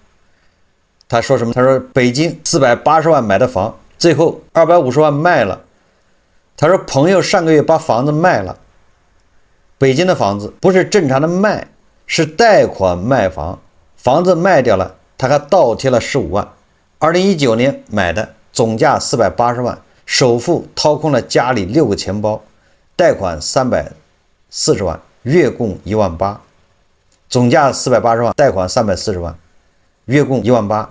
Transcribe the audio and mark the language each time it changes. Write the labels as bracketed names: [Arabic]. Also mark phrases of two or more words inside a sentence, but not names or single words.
[Chinese] 他說什麼？他說北京480萬買的房，最後250萬賣了。他說朋友上個月把房子賣了。北京的房子不是正常的賣，是貸款賣房，房子賣掉了，他還倒貼了15萬。2019年買的。總價480萬，首付掏空了家裡6個錢包，貸款340萬，月供1萬8，總價480萬，貸款340萬，月供1萬8。